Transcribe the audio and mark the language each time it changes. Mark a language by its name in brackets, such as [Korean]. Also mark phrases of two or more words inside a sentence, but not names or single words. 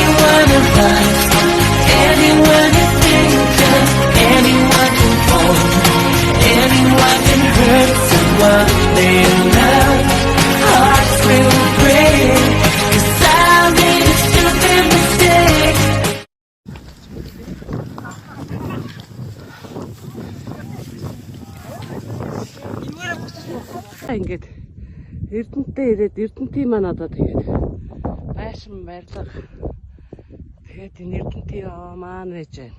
[English] one of us, anyone you think of, anyone can fall, anyone can hurt someone they love. Hearts will break, 'cause I made a stupid mistake. [Mongolian] Ингээд Эрдэнэтэй ирээд Эрдэнэтийн маань одоо тэгээд байшин барилга тэгээд энэ Эрдэнэтийн маань байж байна.